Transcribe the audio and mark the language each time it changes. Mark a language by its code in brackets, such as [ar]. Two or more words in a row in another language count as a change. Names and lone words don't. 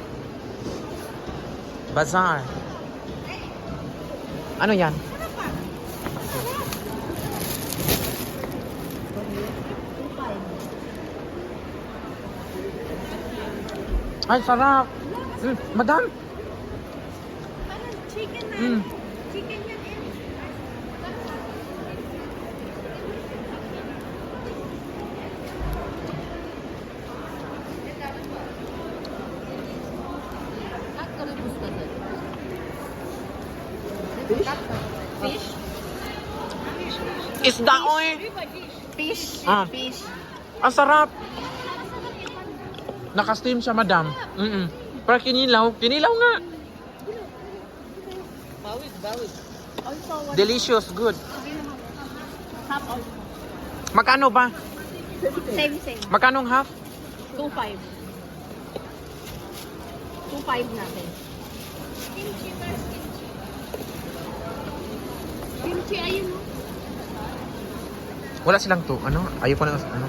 [tl] Bazaar. Ano yan? Ay, sarap. Madam. Parang chicken na. Mm. Chicken yan eh. [ru] Как рыбу сказать? [en] Fish? [tl] Isda, oy. [en] Fish. Ah. Fish. [tl] Ang sarap. Naka-steam siya, madam. Pero kinilaw. Kinilaw nga. Bawig. [en] Delicious, good. Half of. [tl] Magkano ba? [en] Same. [tl] Magkano ang half? 2.5. 2.5 natin. Kimchi, ayun mo. Wala silang to. Ano? Ayaw ko na. Ano?